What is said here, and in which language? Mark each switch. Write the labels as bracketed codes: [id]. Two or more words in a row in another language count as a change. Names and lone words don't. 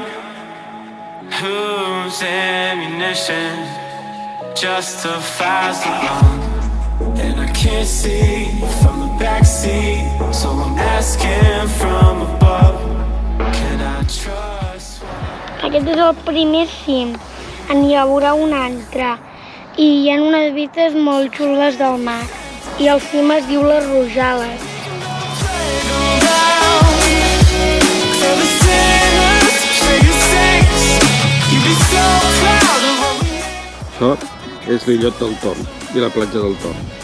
[en] Whose ammunition justifies the wrong? And I can't see from the backseat, so I'm asking from above. Can I trust what... [ca] Aquest és el primer cim, n'hi haurà un altre, i hi ha unes vistes molt xules del mar, i el cim es diu les Rojales. Això és l'illot del Torn i la platja del Torn.